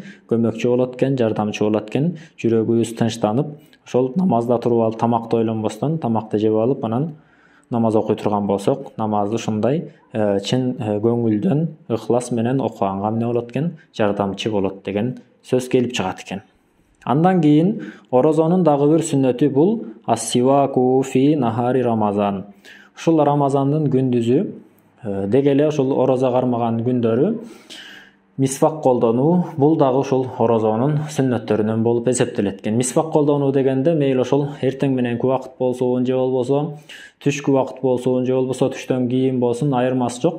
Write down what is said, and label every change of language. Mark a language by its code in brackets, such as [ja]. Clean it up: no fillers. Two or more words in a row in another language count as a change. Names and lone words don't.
[ky] Көмөкчү болот экен, жардамчы болот экен. Жүрөгүбүз тынчтанып, ошол намазда туруп алып тамакты ойлонбостон, тамакты жеп алып, анан намаз окуй турган болсок, намазды ушундай чын көңүлдөн, ыхлас менен окуганга эмне болот экен? Жардамчы болот деген сөз келип чыгат экен. Андан кийин орозонун дагы бир сүннөтү бул [ar] السواك في نهار رمضان. [ky] Ушул Рамазандын күндүзү деге эле ошол орозо кармаган күндөрү мисвак колдонуу, бул дагы ошол орозонун сүннөттөрүнөн болуп эсептелет экен. Мисвак колдонуу дегенде мейли ошол эртең мененки убакыт болсун, же болбосо түшкү убакыт болсун, же болбосо түштөн кийин болсун, айырмасы жок.